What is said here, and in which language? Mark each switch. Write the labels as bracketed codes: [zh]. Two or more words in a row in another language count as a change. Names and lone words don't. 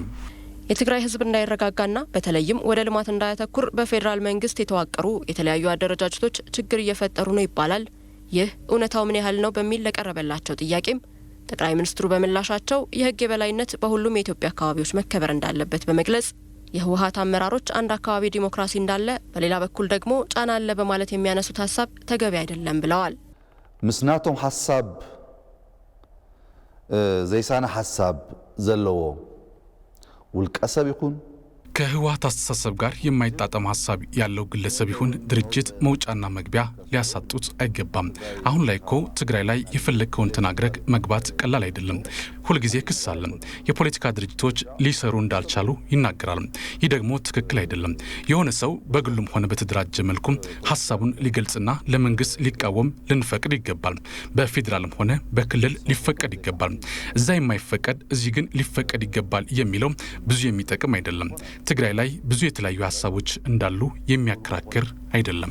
[am] የትግራይ ህዝብ እንዳይረጋጋና በተለይም ወደ ልማት እንዳያተኩር በፌዴራል መንግስት የተዋቀሩ የተለያዩ አደረጃጀቶች ችግር እየፈጠሩ ነው ይባላል። ይህ እውነታው ምን ያህል ነው በሚል ለቀረበላቸው ጥያቄም ጠቅላይ ሚኒስትሩ በምላሻቸው የህግ የበላይነት በሁሉም የኢትዮጵያ አካባቢዎች መከበር እንዳለበት በመግለጽ የህወሓት አመራሮች አንድ አካባቢ ዲሞክራሲ እንዳለ በሌላ በኩል ደግሞ ጫና አለ በማለት የሚያነሱት ሀሳብ ተገቢ አይደለም ብለዋል። [ti] ምስናቶም ሀሳብ ዘይሳነ ሀሳብ ዘለዎ ውልቀ ሰብ ይኹን [am] ከህወሓት አስተሳሰብ ጋር የማይጣጣም ሀሳብ ያለው ግለሰብ ይሁን ድርጅት መውጫና መግቢያ ሊያሳጡት አይገባም። አሁን ላይ እኮ ትግራይ ላይ የፈለግከውን ተናግረህ መግባት ቀላል አይደለም። ሁልጊዜ ክስ አለ። የፖለቲካ ድርጅቶች ሊሰሩ እንዳልቻሉ ይናገራል። ይህ ደግሞ ትክክል አይደለም። የሆነ ሰው በግሉም ሆነ በተደራጀ መልኩም ሀሳቡን ሊገልጽና ለመንግስት ሊቃወም ልንፈቅድ ይገባል። በፌዴራልም ሆነ በክልል ሊፈቀድ ይገባል። እዛ የማይፈቀድ እዚህ ግን ሊፈቀድ ይገባል የሚለው ብዙ የሚጠቅም አይደለም። ትግራይ ላይ ብዙ የተለያዩ ሀሳቦች እንዳሉ የሚያከራክር አይደለም።